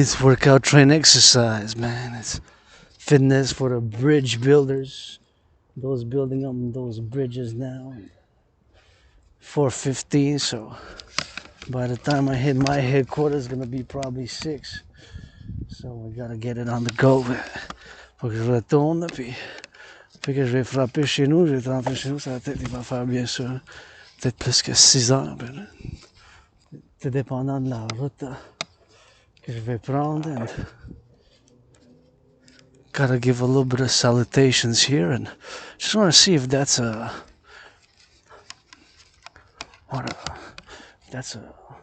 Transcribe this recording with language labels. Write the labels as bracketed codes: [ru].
[en] It's workout, train, exercise, man. It's fitness for the bridge builders. Those building up those bridges now. 4:15, so by the time I hit my headquarters, it's gonna be probably 6. So we gotta get it on the go. [fr] Faut que je retourne, puis que je vais frapper chez nous. Je vais rentrer chez nous, ça va peut-être, il va faire bien sûr, peut-être plus que 6 heures. Ben, c'est dépendant de la route que je vais prendre. [en] And gotta give a little bit of salutations here, and just want to see if that's a. That's a.